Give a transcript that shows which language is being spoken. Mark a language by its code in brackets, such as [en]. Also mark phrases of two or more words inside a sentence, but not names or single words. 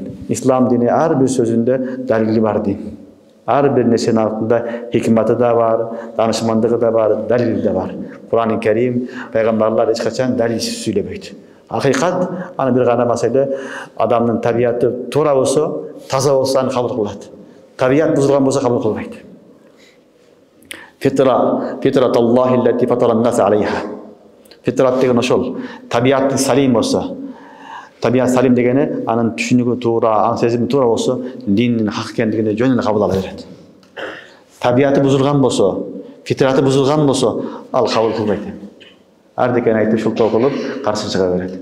[ky] Ислам дини ар бир сөзүндө далили бар дин. Ар бир нерсенин артында хикматы да бар, данышмандыгы да бар, далили да бар. Кур'ан-ы Карим пайгамбарлар эч качан далилсиз сүйлөбөйт. Акыйкат аны бир гана маселе адамдын табияты туура болсо, таза болсо аны кабыл кылат. Табият бузулган болсо кабыл кылбайт. [ar] فطرت الله التي فطر الناس عليها. [ky] Фитрат деген ошол. Табият салим болсо, табият салим дегени анын түшүнүгү туура, аң сезими туура болсо, диндин хак экендигине жөн эле кабыл ала берет. Табияты бузулган болсо, фитраты бузулган болсо, ал кабыл кылбайт. Ардекени айтып шултоо кылып каршы чыга берет.